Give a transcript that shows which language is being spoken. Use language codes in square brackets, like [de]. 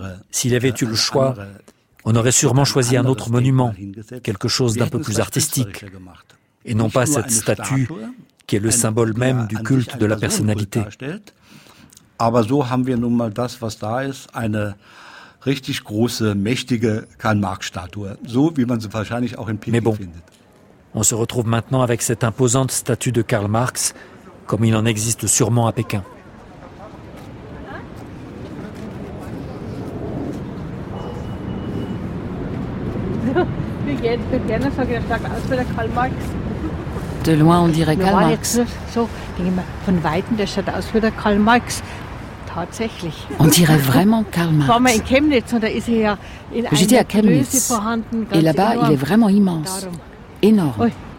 [fr] S'il avait eu le choix, on aurait sûrement choisi un autre monument, quelque chose d'un peu plus artistique, et non pas cette statue qui est le symbole même du culte de la personnalité. [de] Aber so haben wir nun mal das, was da ist, eine richtig große, mächtige Karl-Marx-Statue, so wie man sie wahrscheinlich auch in Peking findet. [fr] On se retrouve maintenant avec cette imposante statue de Karl Marx, comme il en existe sûrement à Pékin. De loin, on dirait Karl Marx. [de] Von weitem, der schaut aus wie der Karl Marx. [fr] On dirait vraiment Karl Marx. J'étais à Chemnitz, et là-bas, il est vraiment immense, énorme.